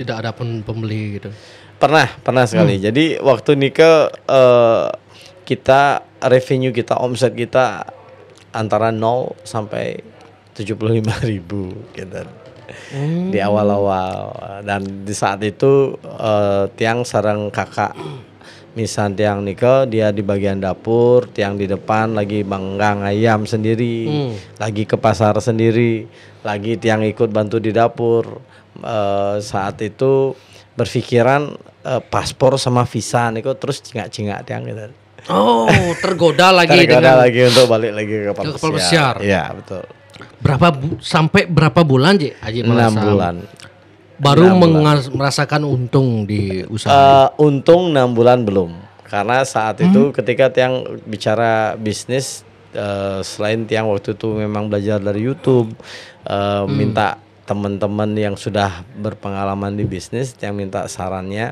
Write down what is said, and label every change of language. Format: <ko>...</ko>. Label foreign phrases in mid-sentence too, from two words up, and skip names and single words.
<id>Tidak ada pembeli gitu? Pernah sekali. Jadi waktu nikah kita revenue kita, omset kita antara 0 sampai 75.000 gitu. Di awal-awal dan di saat itu tiang sarang kakak misan tiang nikah dia di bagian dapur, tiang di depan lagi manggang ayam sendiri, lagi ke pasar sendiri, lagi tiang ikut bantu di dapur. Saat itu berpikiran paspor sama visa nikah terus</id> <ban>cingak-cingak tiang</ban> <id>gitu. Oh, tergoda lagi lagi untuk balik lagi ke kapal pesiar. Iya, betul. Sampai berapa bulan, Ji? 6 bulan. Baru merasakan untung di usaha. Untung 6 bulan belum. Karena saat itu ketika tiang bicara bisnis, selain tiang waktu itu memang belajar dari YouTube, minta teman-teman yang sudah berpengalaman di bisnis, tiang minta sarannya.</id>